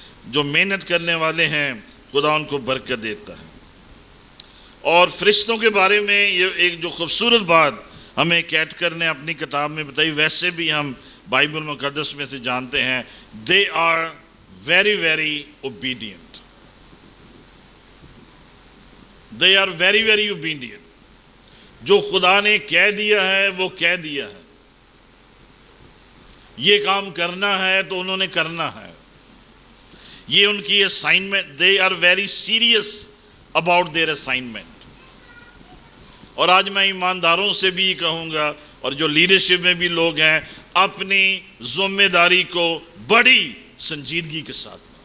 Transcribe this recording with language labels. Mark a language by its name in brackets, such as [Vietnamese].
[Urdu] جو محنت کرنے والے ہیں خدا ان کو برکت دیتا ہے. اور فرشتوں کے بارے میں یہ ایک جو خوبصورت بات ہمیں کیٹکر نے اپنی کتاب میں بتائی, ویسے بھی ہم بائبل مقدس میں سے جانتے ہیں, [English] they are very very obedient. They are very very obedient. [Urdu] جو خدا نے کہہ دیا ہے وہ کہہ دیا ہے. یہ کام کرنا ہے تو انہوں نے کرنا ہے. یہ ان کی assignment. [English] they are very serious about their assignment. [Urdu] اور آج میں ایمانداروں سے بھی کہوں گا, اور جو لیڈرشپ میں بھی لوگ ہیں, اپنی ذمہ داری کو بڑی سنجیدگی کے ساتھ.